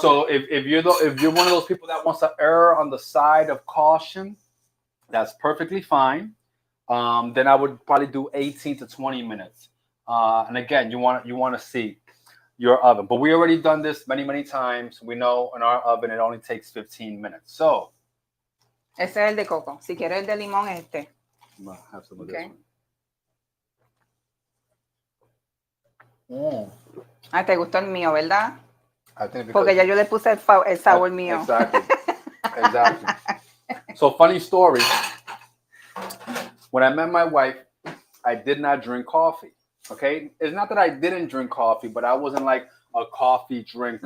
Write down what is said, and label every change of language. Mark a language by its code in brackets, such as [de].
[en] So if you're one of those people that wants to err on the side of caution, that's perfectly fine. Then I would probably do 18 to 20 minutes. And again, you want to see your oven, but we already done this many times. We know in our oven it only takes 15 minutes. So [es] ese es el de coco. Si quieres el de limón, este. [en] I'll have some of Okay. this one. [es] Ah, te gustó el mío, ¿verdad? [en] I think [es] Porque ya yo le puse el sabor mío. [en] Exactly. So funny story. When I met my wife, I did not drink coffee. Okay, it's not that I didn't drink coffee, but I wasn't like a coffee drinker.